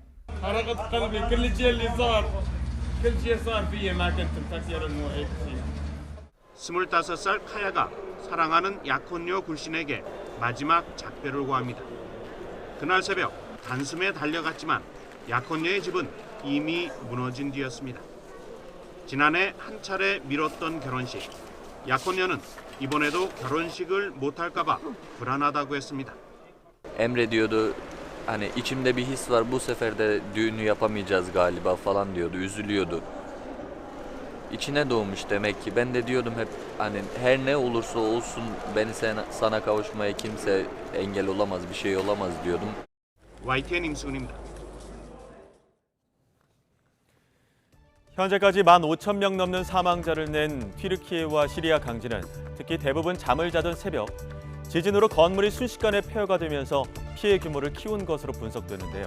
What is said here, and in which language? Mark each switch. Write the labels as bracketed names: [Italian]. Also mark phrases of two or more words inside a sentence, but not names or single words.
[Korean] 25살 카야가 사랑하는 약혼녀 굴신에게 마지막 작별을 고합니다. 그날 새벽 단숨에 달려갔지만 약혼녀의 집은 이미 무너진 뒤였습니다. 지난해 한 차례 미뤘던 결혼식. 약혼녀는 이번에도 결혼식을 못할까 봐 불안하다고 했습니다. [Turkish] Emrediyordu hani içimde bir his var bu sefer de düğünü yapamayacağız galiba falan diyordu, üzülüyordu. İçine doğmuş demek ki. Ben de diyordum hep hani her ne olursa olsun beni sana kavuşmaya kimse engel olamaz, bir şey olamaz diyordum. [Korean] YTN 임수근입니다. 현재까지 15,000명 넘는 사망자를 낸 튀르키예와 시리아 강진은 특히 대부분 잠을 자던 새벽, 지진으로 건물이 순식간에 폐허가 되면서 피해 규모를 키운 것으로 분석되는데요.